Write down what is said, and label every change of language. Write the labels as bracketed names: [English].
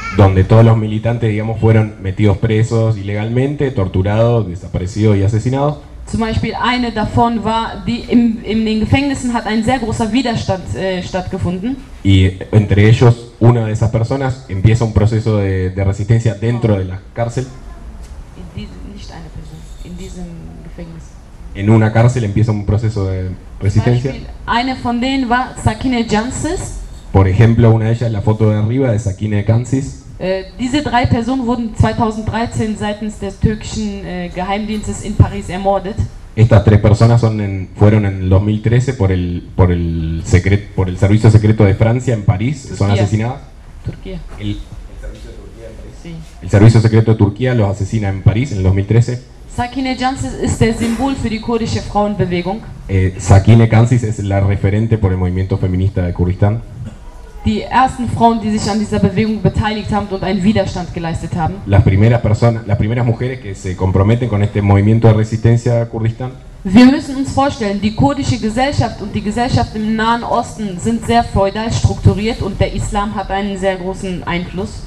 [Spanish] Donde todos los militantes, digamos, fueron metidos presos ilegalmente, torturados, desaparecidos y asesinados. [German] Zum Beispiel eine davon war, die in den Gefängnissen hat ein sehr großer Widerstand stattgefunden. [Spanish] Y entre ellos, una de esas personas empieza un proceso de resistencia dentro de la cárcel. [German] Nicht eine Person, in diesem Gefängnis. [Spanish] En una cárcel empieza un proceso de resistencia. [German] Zum Beispiel eine von denen war Sakine Jansis. [Spanish] Por ejemplo, una de ellas, la foto de arriba, de Sakine Jansis. [German] Diese drei Personen wurden 2013 seitens des türkischen Geheimdienstes in Paris ermordet. [Spanish] Estas tres personas fueron en 2013 por el servicio secreto de Francia en París, son asesinadas. Turquía. El servicio de Turquía en París. Sí. El servicio secreto de Turquía los asesina en París en el 2013. [German] Sakine Cansız ist der Symbol für die kurdische Frauenbewegung. [Spanish] Sakine Cansız es la referente por el movimiento feminista de Kurdistán. [German] Die ersten Frauen, die sich an dieser Bewegung beteiligt haben und einen Widerstand geleistet haben. [Spanish] Las primeras personas, las primeras mujeres que se comprometen con este movimiento de resistencia a Kurdistán. [German] Wir müssen uns vorstellen, die kurdische Gesellschaft und die Gesellschaft im Nahen Osten sind sehr feudal strukturiert und der Islam hat einen sehr großen Einfluss.